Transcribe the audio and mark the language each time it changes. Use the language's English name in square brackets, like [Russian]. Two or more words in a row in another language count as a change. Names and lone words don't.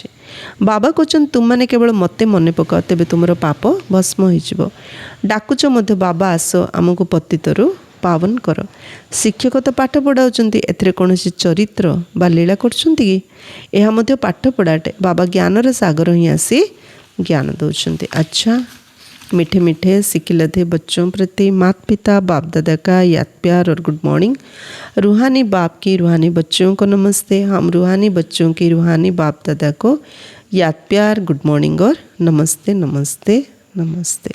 [Odia] ବାବା କହୁଛନ୍ତି ତୁମମାନେ କେବଳ ମୋତେ ମନେ ପକାଅ, ତେବେ ତୁମର ପାପ ଭସ୍ମ ହୋଇଯିବ। ଡାକୁଛ ମଧ୍ୟ ବାବା ଆସ ଆମକୁ ପତିତରୁ ପାବନ କର। ଶିକ୍ଷକ ତ ପାଠ ପଢ଼ାଉଛନ୍ତି, ଏଥିରେ କୌଣସି ଚରିତ୍ର ବା ଲୀଳା କରୁଛନ୍ତି କି? ଏହା ମଧ୍ୟ ପାଠ ପଢ଼ାଟେ। ବାବା ଜ୍ଞାନର ସାଗର ହିଁ ଆସି ଜ୍ଞାନ ଦେଉଛନ୍ତି। ଆଚ୍ଛା, [Hindi] मीठे मीठे सिकिलधे बच्चों प्रति माता पिता बाप दादा का याद प्यार और [English] good morning. [Hindi] रूहानी बाप की रूहानी बच्चों को नमस्ते। हम रूहानी बच्चों की रूहानी बाप दादा को याद प्यार [English] good morning [Hindi] और नमस्ते नमस्ते नमस्ते।